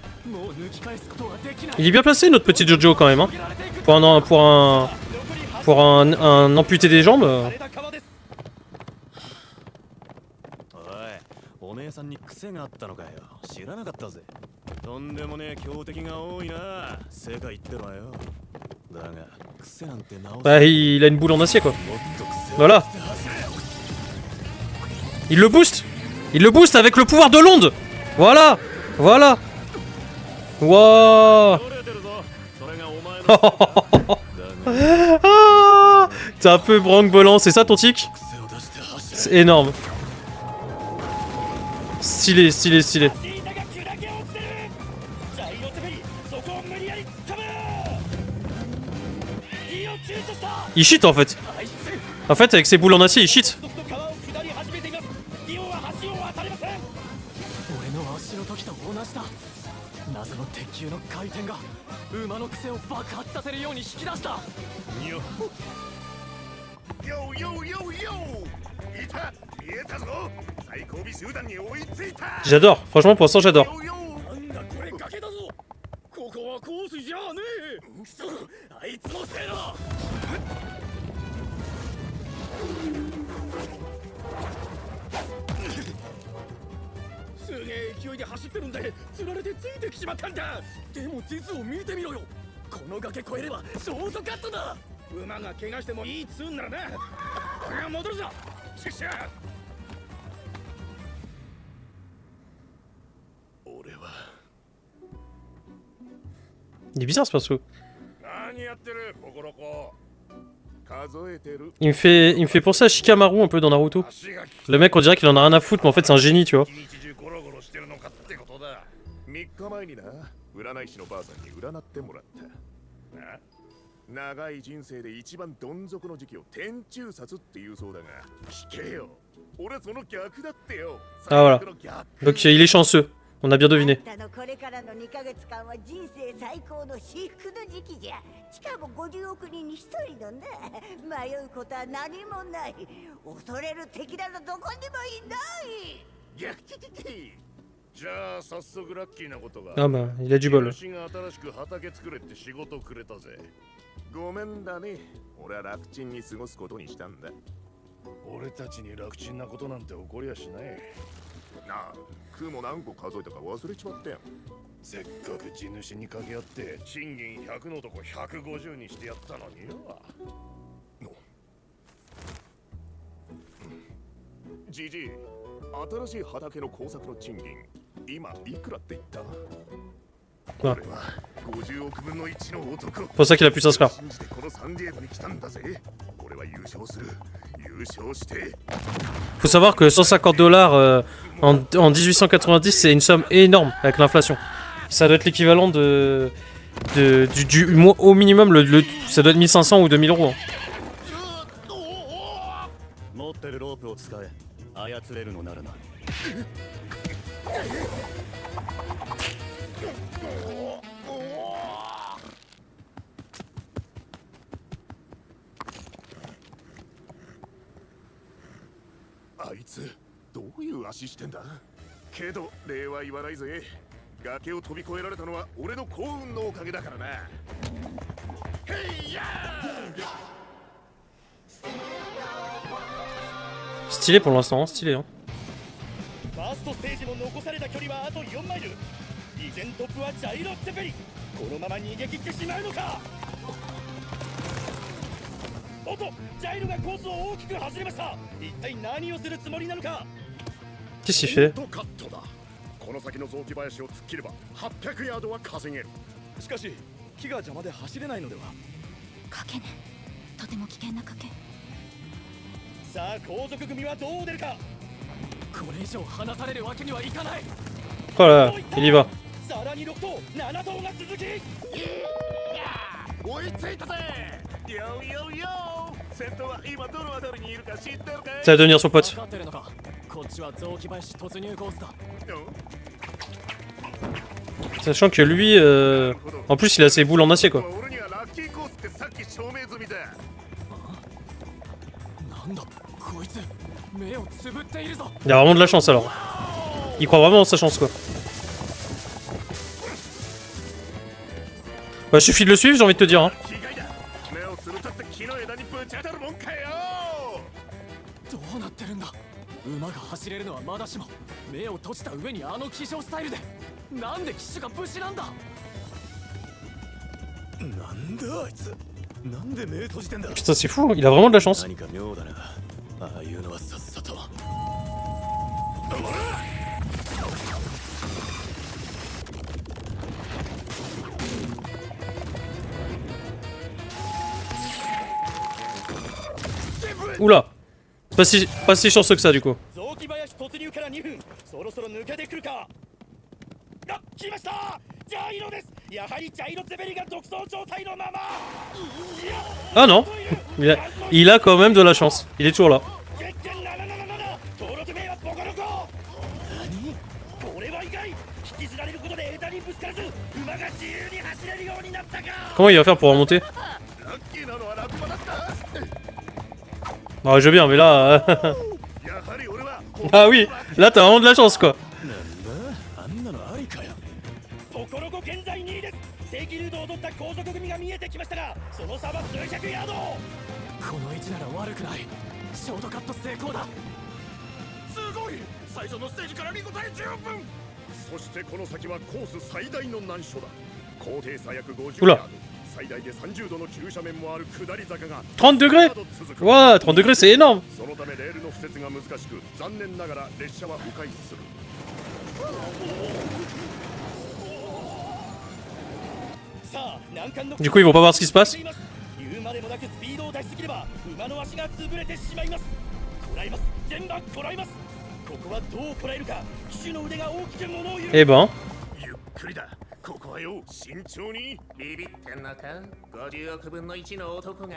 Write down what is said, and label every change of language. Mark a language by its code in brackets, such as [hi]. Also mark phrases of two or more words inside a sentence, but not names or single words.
[ja] もう抜き返すことはできない。 [fr] Il est bien placé, notre petit JoJo, quand même. Hein. Pour un amputé des jambes. [ja] おいおめえ前さんに癖があったのかよ。知らなかったぜ。とんでもねえ強敵が多いな。正解言ってろよ。だが癖なんて直す。 [fr] Bah, il a une boule en acier, quoi. [ja] もっと癖を [fr] Voilà. Il le booste. Il le booste avec le pouvoir de l'onde. Voilà. Voilà. Waouh. [ja] 取れてるぞ。それがお前のだが [fr] Ah, t'es un peu branque-bollant, c'est ça ton tic? [ja] 癖を出して走れ。 [fr] C'est énorme. Stylé, stylé, stylé. [ja] シータが砕け落ちてる。ジャイロテフェリそこを無理やり掴む。ディオ躊躇した。 [fr] Il cheat en fait. [ja] あいつ [fr] En fait, avec ses boules en acier, il cheat. [ja] 続々と川を下り始めています。ディオは橋を渡りません。俺の足の時と同じだ。謎の鉄球の回転が馬の癖を爆発させるように引き出した。よよよよよいた見えたぞ最後尾集団に追いついた [fr] J'adore. Franchement, pour l'instant, j'adore. [ja] よよなんだこれ崖だぞ。ここはコースじゃねえ。くそ、あいつのせいだ。すげえ勢いで走ってるんで釣られてついてきちまったんだ。でも地図を見てみろよ。この崖越えればショートカットだ。馬が怪我してもいいっつうんならな。俺は戻るぞ。シュッシャー。俺は [fr] Il est bizarre ce perso. [ja] 何やってるボコロコ数えてる [fr] Il me fait penser à Shikamaru un peu dans Naruto. [ja] 足が利き [fr] Le mec, on dirait qu'il en a rien à foutre, mais en fait, c'est un génie, tu vois. [ja] 一日中ゴロゴロしてるのかってことだ3日前にな占い師のばあさんに占ってもらったな長い人生で一番どん底の時期を天中殺って言うそうだが聞けよ俺その逆だってよ [fr] Ah voilà. [ja] 最悪の逆 [fr] Donc il est chanceux. On a bien deviné. [ja] あんたのこれからの2ヶ月間は人生最高の至福の時期じゃ。しかも50億人に1人のな。迷うことは何もない。恐れる敵などどこにもいない。逆じゃあ早速ラッキーなことが [fr] Ah bah, il a du bol. [ja] 私が新しく畑作れって仕事くれたぜごめんだね俺は楽ちんに過ごすことにしたんだ俺たちに楽ちんなことなんて起こりやしないなあ雲何個数えたか忘れちまったよせっかく地主に掛け合って賃金100のとこ150にしてやったのによじじい新しい畑の工作の賃金今いくらって言った Ah. 俺は50億分の1の男 [fr] Pour ça qu'il a pu s'inscrire. [ja] 信じてこのサンディエゴに来たんだぜ俺は優勝する優勝して [fr] Faut savoir que 150 $, en 1890, c'est une somme énorme avec l'inflation. Ça doit être l'équivalent au minimum, ça doit être 1500 ou 2000 euros. Hein. [ja] 持ってるロープを使え。操れるのならな。あいつどういう足してんだけど礼は言わないぜ崖を飛び越えられたのは俺の幸運のおかげだからなへいやー [fr] Stylé pour l'instant, hein, stylé. Hein. [ja] ファーストステージも残された距離はあと4マイル。依然トップはジャイロ・ツェペリ。このまま逃げ切ってしまうのか。おっと、ジャイロがコースを大きく走りました。一体何をするつもりなのか。 [fr] Qu'est-ce qu'il fait? [ja] フロントカットだこの先の雑木林を突っ切れば800ヤードは稼げるしかし、木が邪魔で走れないのでは。賭けね。とても危険な賭け。さあ、後続組はどう出るか。これ以上離されるわけにはいかない。 [fr] Oh là là, il y va. [ja] さらに6頭、7頭が続き。追いついたぜよよよ先頭は今どの辺りにいるか知ってるかい [fr] Ça va devenir son pote. [ja] 分かってるのか。こっちは雑木林突入コースだ。 [fr] Sachant que lui, en plus, il a ses boules en acier quoi. [ja] 俺にはラッキーコースってさっき証明済みだなんだこいつ目をつぶっているぞ。 [fr] Il a vraiment de la chance alors. Il croit vraiment en sa chance quoi. Bah, suffit de le suivre, j'ai envie de te dire. Hein. [ja] 気概だ目をつぶったって木の枝にぶち当たるもんかよどうなってるんだ。馬が走れるのはまだしも目を閉じた上にあの騎乗スタイルでなんで騎手が武士なんだ。なんだあいつ、なんで目閉じてんだ。 [fr] Putain, c'est fou, hein. Il a vraiment de la chance. [ja] 何か妙だな。ああいうのはさっさと。 [fr] Oula, pas si chanceux que ça du coup. [ja] 雑木林突入から2分、そろそろ抜けてくるか。あ、来ました。ジャイロです。やはりジャイロゼベリが独走状態のまま。 [fr] Ah non, il a quand même de la chance. Il est toujours là. [ja] 月券777登録名はボコロコ。何？これは意外。引きずられることで枝にぶつからず馬が自由に走れるようになったか。 [fr] Comment il va faire pour remonter? [ja] ラッキーなのはラクマだった。 [fr] Ah, je veux bien, mais là. [ja] やはり俺は [fr] Ah oui, là t'as vraiment de la chance quoi. [ja] あんなのありかよ。ボコロコ現在2位です。正規ルートを取った後続組が見えてきましたが、その差は数百ヤード。この位置なら悪くない。ショートカット成功だ。すごい。最初のステージから見応え十分。そしてこの先はコース最大の難所だ。高低差約50 うらヤード、最大で30度の急斜面もある下り坂が [fr] 30 degrés. [ja] 続く。 [fr] Ouah, 30 degrés c'est énorme. [ja] そのためレールの敷設が難しく、残念ながら列車は迂回する。さあ、難関の [fr] Du coup, ils vont pas voir ce qui se passe. [ja] 言うまでもなくスピードを出しすぎれば馬の足が潰れてしまいます。こらえます。全馬こらえます。ここはどうこらえるか。騎手の腕が大きく物を言う。 [fr] Eh ben, [ja] ゆっくりだ。ここはよ、慎重に。ビビってんのか。50億分の1の男が。